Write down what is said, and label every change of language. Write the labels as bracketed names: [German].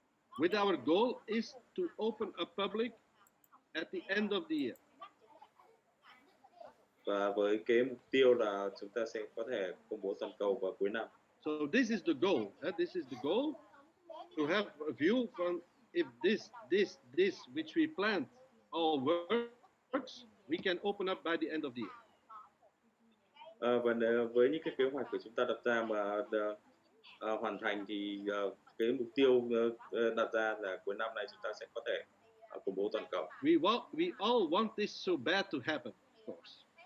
[English] With our goal is to open a public at the end of the year. [Vietnamese] Và với cái mục tiêu là chúng ta sẽ có thể công bố toàn cầu vào cuối năm. [English] So this is the goal. This is the goal, to have a view from if this which we planned all works, we can open up by the end of the year. [Vietnamese] Và với những cái kế hoạch của chúng ta đặt ra mà hoàn thành thì cái mục tiêu đặt ra là cuối năm này chúng ta sẽ có thể công bố toàn cầu. [English] We all want this so bad to happen, of course.